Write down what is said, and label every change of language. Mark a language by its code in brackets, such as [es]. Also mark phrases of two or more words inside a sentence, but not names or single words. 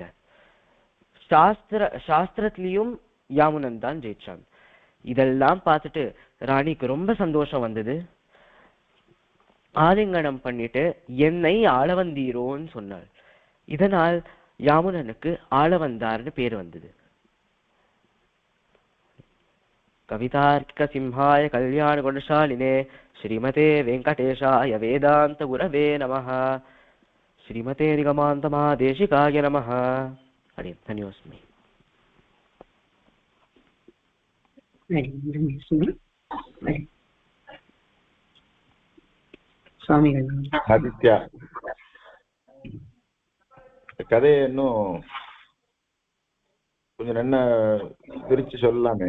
[ta] சாஸ்திரத்திலையும் யாமுனன் தான் ஜெயிச்சான். இதெல்லாம் பார்த்துட்டு ராணிக்கு ரொம்ப சந்தோஷம் வந்தது. ஆலிங்கனம் பண்ணிட்டு என்னை ஆளவந்தீரோன்னு சொன்னாள். இதனால் யாமுனனுக்கு ஆளவந்தார்னு பேர் வந்தது. [sa] कवितार्किक सिंहाय कल्याण गुणशालिने श्रीमते वेङ्कटेशाय वेदान्त गुरवे नमः. श्रीमते निगमान्त महादेशिकाय नमः. हरि धन्योऽस्मि. [ta] ஆதித்யா, கதையை இன்னும் கொஞ்சம் என்ன பிரிச்சு சொல்லலாமே.